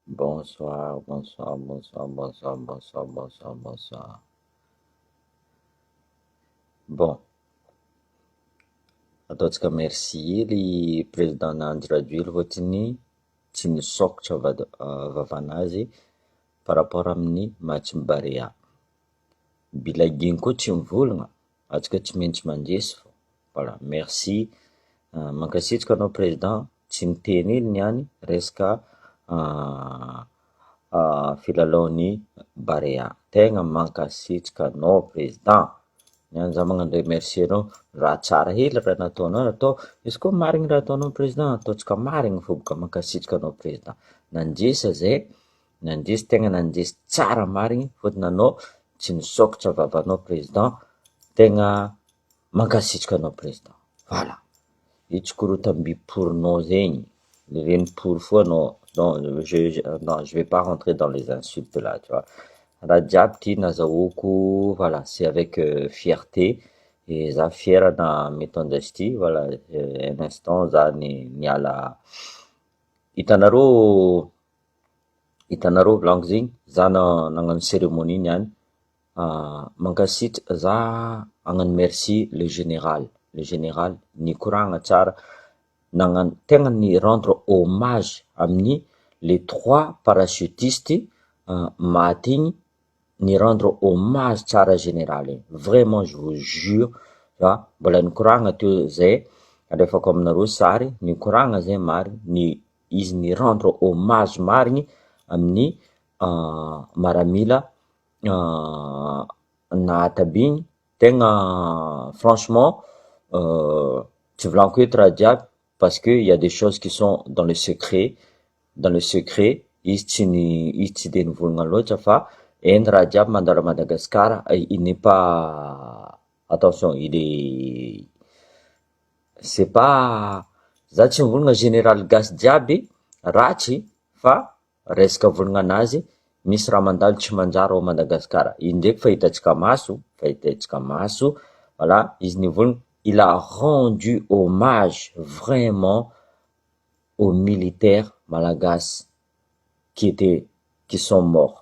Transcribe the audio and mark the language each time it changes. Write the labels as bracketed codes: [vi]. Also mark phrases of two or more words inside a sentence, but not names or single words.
[fr] Bonsoir, bonsoir, bonsoir, bonsoir, bonsoir, bonsoir, bonsoir. Bon, [mg] ataontsika merci hely président-nandry radio hely ohatrany tsy nisokatra vavanazy par rapport amin'ny match Barea. Bilaginy koa tsy mivolagna, antsika tsy maintsy mandresy fô. [fr] Voilà, merci. [mg] Mankasitraka anao président, tsy niteny hely niany resaka filalaon'ny Barea. Tegna mankasitraka anao président. Niany za magnano remercier anao, raha tsara hely raha nataonao, izy koa marigny raha ataonao président, ataotsika marigny fô boka mankasitraka anao président. Nandresa zay, nandresy tegna nandresy tsara marigny fôtony anao tsy nisôkatra vavanao président, tegna mankasitraka anao président. [fr] Voilà. [mg] Io koro tambi-poronao zegny, reny pour fo anao. [fr] Non, je vais pas rentrer dans les insultes là, tu vois. [mg] Raha jiaby ty nazahoako, [fr] voilà, c'est avec fierté, et [mg] za fier na mitondra izy ty, [fr] voilà, un instant [mg] za niala, hitanareo volagno zegny, za nagnano cérémonie niany, mankasitra, za hagnano [fr] merci le général [mg] nikoragna tsara, tegna ni [fr] rendre hommage [mg] amin'ny les 3 parachutistes maty igny, ni [fr] rendre hommage [mg] tsara général igny, [fr] vraiment je vous jure, [mg] mbola nikoragna teo zay, alefako aminareo sary, nikoragna zay marigny, izy ni [fr] rendre hommage [mg] marigny amin'ny maramila nahatabigny, tegna franchement tsy volagniko eto raha jiaby, [fr] parce que il y a des choses qui sont dans le secret, [mg] izy tsy de nivolagna loatra fa eny raha jiaby mandalo à Madagascar, [fr] il n'est pas, attention, c'est pas, [mg] za tsy mivolagna général gasy jiaby ratsy, fa resaka volagnanazy misy raha mandalo tsy manjary ao Madagascar, iny ndraiky fahitantsika maso, voilà, izy nivolagna, [fr] il a rendu hommage vraiment aux militaires malagasy qui sont morts.